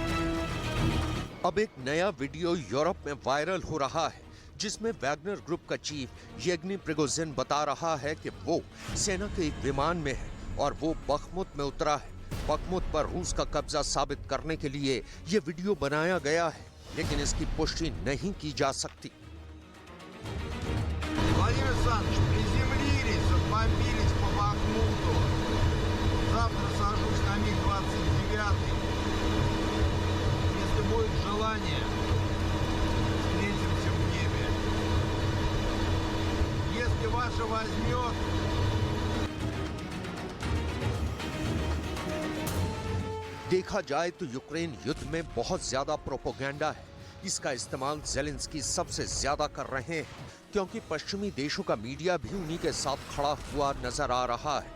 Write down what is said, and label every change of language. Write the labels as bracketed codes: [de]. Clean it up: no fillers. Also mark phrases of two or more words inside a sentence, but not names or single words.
[hi] अब एक नया वीडियो यूरोप में वायरल हो रहा है, जिसमें वैगनर ग्रुप का चीफ येवगेनी प्रिगोजिन बता रहा है कि वो सेना के एक विमान में है और वो बखमुत में उतरा है। बखमुत पर रूस का कब्जा साबित करने के लिए ये वीडियो बनाया गया है, लेकिन इसकी पुष्टि नहीं की जा सकती। [ru] Владимир Александрович, приземлились, отбомбились по Бахмуту. Завтра сажусь на МиГ-29. Если будет желание, встретимся в небе. Если ваше возьмет, [hi] देखा जाए तो यूक्रेन युद्ध में बहुत ज्यादा प्रोपोगेंडा है। इसका इस्तेमाल ज़ेलेंस्की सबसे ज्यादा कर रहे हैं, क्योंकि पश्चिमी देशों का मीडिया भी उन्हीं के साथ खड़ा हुआ नजर आ रहा है।